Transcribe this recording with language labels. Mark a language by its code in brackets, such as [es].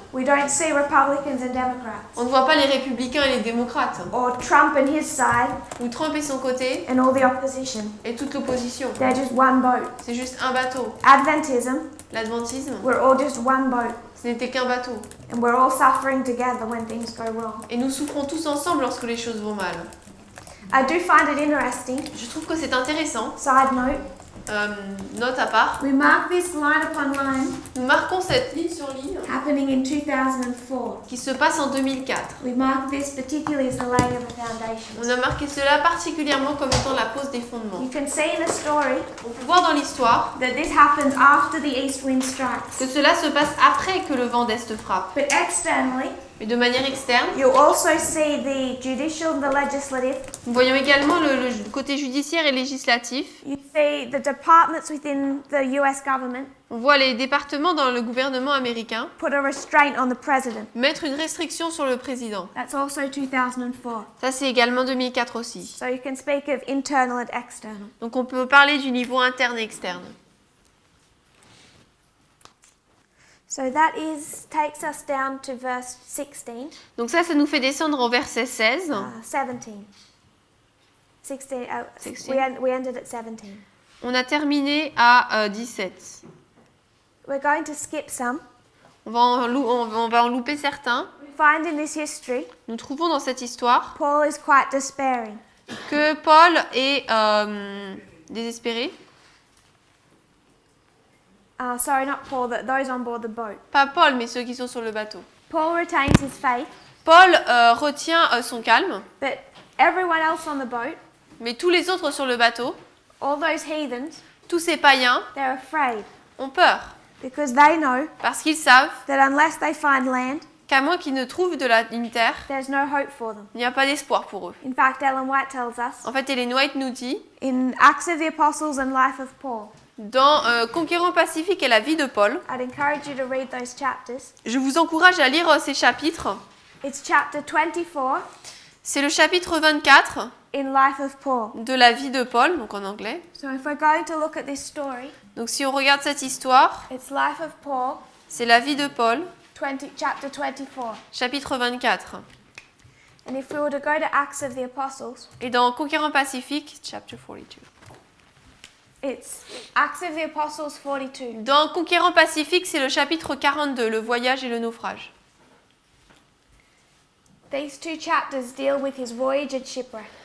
[en] We don't see Republicans and Democrats, [fr] On ne voit pas les républicains et les démocrates, [en] or Trump and his side [fr] ou Trump et son côté, [en] and all the opposition. [fr] et toute l'opposition. [en] They're just one boat. [fr] C'est juste un bateau. [en] Adventism, [fr] L'adventisme, [en] we're all just one boat, [fr] ce n'était qu'un bateau. [en] and we're all suffering together when things go wrong. [fr] Et nous souffrons tous ensemble lorsque les choses vont mal. [en] I do find it interesting. [fr] Je trouve que c'est intéressant. [en] Side note, [fr] Note à part. [en] we mark this line upon line [fr] Nous marquons cette ligne sur ligne [en] happening in 2004. [fr] qui se passe en 2004. [en] We mark this particularly as the laying of the foundation. [fr] On a marqué cela particulièrement comme étant la pose des fondements. [en] You can see in the story [fr] On peut voir dans l'histoire [en] that this happens after the east wind strikes. [fr] que cela se passe après que le vent d'Est frappe. [en] But externally, [fr] Mais de manière externe, [en] you'll also see the judicial and the legislative. [fr] nous voyons également le côté judiciaire et législatif. [en] You see the departments within the US government [fr] On voit les départements dans le gouvernement américain [en] put a restraint on the president. [fr] mettre une restriction sur le président. [en] That's also 2004. [fr] Ça, c'est également 2004 aussi. [en] So you can speak of internal and external. [fr] Donc on peut parler du niveau interne et externe. [en] So that takes us down to verse 16, [fr] Donc ça nous fait descendre au verset 16. [en] 17. 16. [fr] 16. [en] We ended at 17. [fr] On a terminé à 17. [en] We're going to skip some. [fr] On va en louper certains. [en] We find in this history, [fr] Nous trouvons dans cette histoire [en] Paul is quite despairing. [fr] que Paul est désespéré. [en] Sorry, not Paul, those on board the boat. [fr] Pas Paul, mais ceux qui sont sur le bateau. [en] Paul retains his faith, [fr] Paul retient son calme, [en] but everyone else on the boat, [fr] mais tous les autres sur le bateau, [en] all those heathens, [fr] tous ces païens, [en] they're afraid [fr] ont peur. [en] because they know [fr] Parce qu'ils savent [en] that unless they find land, [fr] qu'à moins qu'ils ne trouvent une terre, [en] there's no hope for them. [fr] il n'y a pas d'espoir pour eux. [en] In fact, Ellen White tells us [fr] En fait, Ellen White nous dit, [en] in Acts of the Apostles and Life of Paul. [fr] dans Conquérant Pacifique et la vie de Paul, [en] I'd encourage you to read those chapters. [fr] je vous encourage à lire ces chapitres. [en] It's chapter 24 [fr] C'est le chapitre 24 [en] in Life of Paul. [fr] de la vie de Paul, donc en anglais. [en] So if we're going to look at this story, [fr] Donc si on regarde cette histoire, [en] it's Life of Paul, [fr] c'est la vie de Paul, [en] chapter 24. [fr] chapitre 24. [en] And if we were to go to Acts of the Apostles, [fr] Et dans Conquérant Pacifique, [en] chapter 42. it's Acts of the Apostles 42. [fr] Dans Conquérant Pacifique, c'est le chapitre 42, le voyage et le naufrage. [en] These two chapters deal with his voyage and shipwreck.